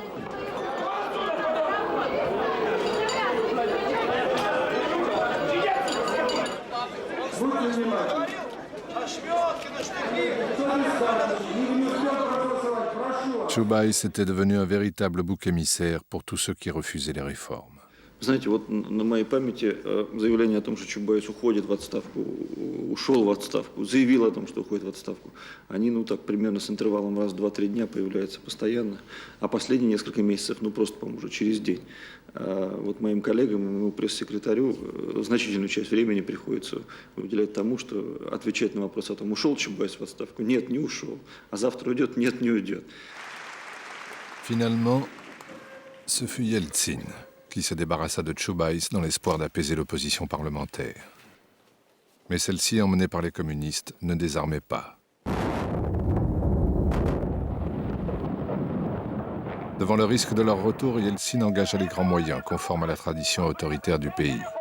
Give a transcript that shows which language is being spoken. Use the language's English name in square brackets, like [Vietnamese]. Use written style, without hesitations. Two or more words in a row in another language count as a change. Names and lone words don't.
[French] Chubais était devenu un véritable bouc émissaire pour tous ceux qui refusaient les réformes. [Russian] Знаете, вот на моей памяти заявление о том, что Чубайс уходит в отставку, ушел в отставку, заявил о том, что уходит в отставку, они, так, примерно с интервалом раз в 2-3 дня появляются постоянно, а последние несколько месяцев, просто, по-моему, уже через день. Вот моим коллегам, моему пресс-секретарю значительную часть времени приходится уделять тому, что отвечать на вопрос о том, ушел Чубайс в отставку, нет, не ушел, а завтра уйдет, нет, не уйдет. [French] Finalement, ce fut Yeltsin qui se débarrassa de Chubais dans l'espoir d'apaiser l'opposition parlementaire. Mais celle-ci, emmenée par les communistes, ne désarmait pas. Devant le risque de leur retour, Yeltsin engagea les grands moyens, conformes à la tradition autoritaire du pays.